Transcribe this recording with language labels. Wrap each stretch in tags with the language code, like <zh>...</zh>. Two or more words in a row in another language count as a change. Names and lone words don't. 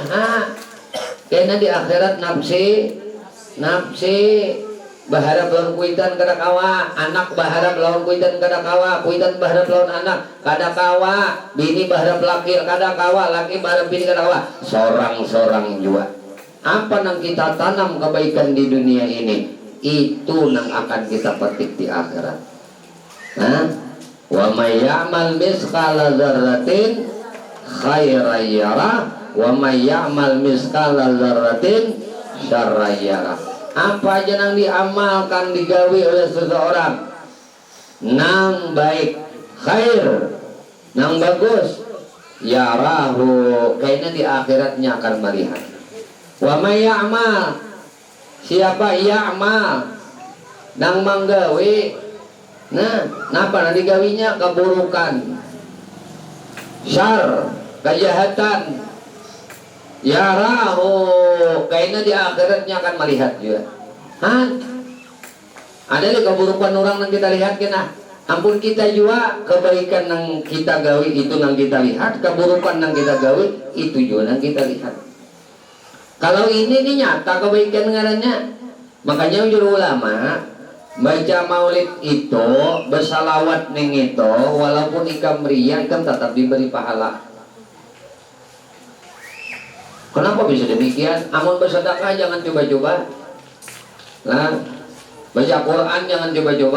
<bjn>Karena di akhirat nafsi, baharap lawan kuitan kada kawa, anak baharap lawan kuitan kada kawa, kuitan baharap lawan anak kada kawa, bini baharap laki kada kawa, laki baharap bini kada kawa, sorang-sorang jua.</bjn> <id>Apa yang kita tanam kebaikan di dunia ini itu yang akan kita petik di akhirat. Nah,</id> <ar>ومن يعمل مثقال ذرة خيرا يره ومن يعمل مثقال ذرة شرا يره.</ar> <id>Apa aja yang diamalkan digawi oleh seseorang nang baik khair nang bagus yarahu kayaknya di akhiratnya akan melihat.</id> <ar>ومن يعمل</ar> <id>siapa ya'mal</id> <bjn>nang manggawi nah napa na digawinya</bjn> <id>keburukan syar kejahatan yarahu kayaknya di akhiratnya akan melihat juga. Ada di keburukan orang yang kita lihat kena ampun kita juga kebaikan yang kita gawi itu yang kita lihat keburukan yang kita gawi itu juga yang kita lihat. Kalau ini nyata kebaikan ngarannya. Makanya juru ulama baca maulid itu bersalawat ning itu walaupun ikam ria ikam tetap diberi pahala. Kenapa bisa demikian? Amun bersedekah jangan coba-coba. Nah, baca Quran jangan coba-coba.</id>